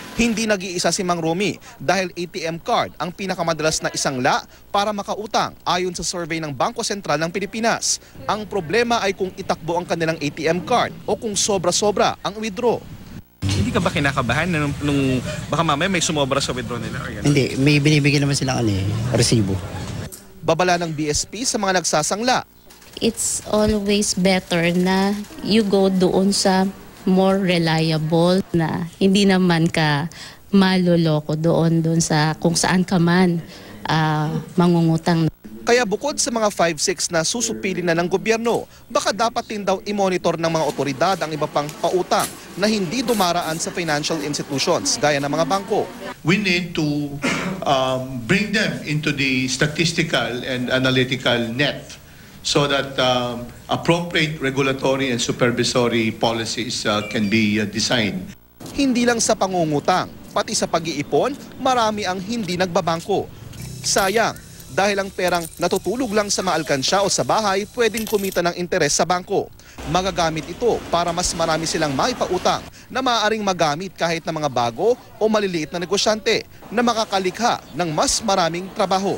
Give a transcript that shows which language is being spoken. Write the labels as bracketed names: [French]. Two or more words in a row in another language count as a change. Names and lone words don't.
[Filipino] Hindi nag-iisa si Mang Romy dahil ATM card ang pinakamadalas na isangla para makautang ayon sa survey ng Bangko Sentral ng Pilipinas. Ang problema ay kung itakbo ang kanilang ATM card o kung sobra-sobra ang withdraw. Hindi ka ba kinakabahan nung baka mamaya may sumobra sa withdraw nila? Hindi, may binibigyan naman silang resibo. Babala ng BSP sa mga nagsasangla. [English] It's always better [Filipino] na [English] you go [Filipino] doon sa [English] more reliable [Filipino] na hindi naman ka maloloko doon sa kung saan ka man mangungutang. Kaya bukod sa mga 5-6 na susupili na ng gobyerno, baka dapat din daw i-monitor ng mga otoridad ang iba pang pautang na hindi dumaraan sa [English] financial institutions [Filipino] gaya ng mga bangko. [English] We need to bring them into the statistical and analytical net so that appropriate regulatory and supervisory policies can be designed. [Filipino] Hindi lang sa pangungutang, pati sa pag-iipon, marami ang hindi nagbabangko. Sayang, dahil ang perang natutulog lang sa maalkansya o sa bahay, pwedeng kumita ng interes sa bangko. Magagamit ito para mas marami silang maipautang na maaaring magamit kahit na mga bago o maliliit na negosyante na makakalikha ng mas maraming trabaho.